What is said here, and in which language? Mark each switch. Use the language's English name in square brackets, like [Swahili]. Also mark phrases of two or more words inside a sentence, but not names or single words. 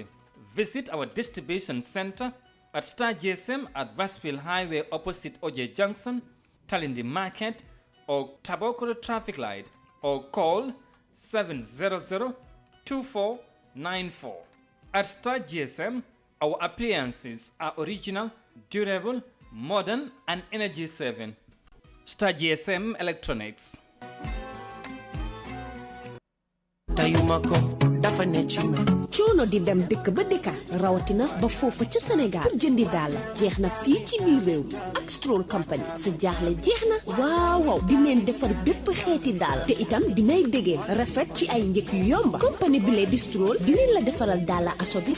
[English] Visit our distribution center at Star GSM at Westfield Highway opposite OJ Junction, Talindi Market, or Tabokoro Traffic Light, or call 700-2494. At Star GSM, our appliances are original, durable, modern, and energy saving. Star GSM Electronics. [Wolof] dafa ne ci man coono di dem dëkk ba dëkka rawatina ba foofa ca Sénégal pour jëndi daal jeex na fii ci biir réew mi ak Stroll Company sa jaaxle jeex na waaw di leen defar bépp xeeti daal te itam dinay dëgër rafet ci ay njëkk yu yomb compagnie bi lee di Stroll dinañ la defaral daala aso bi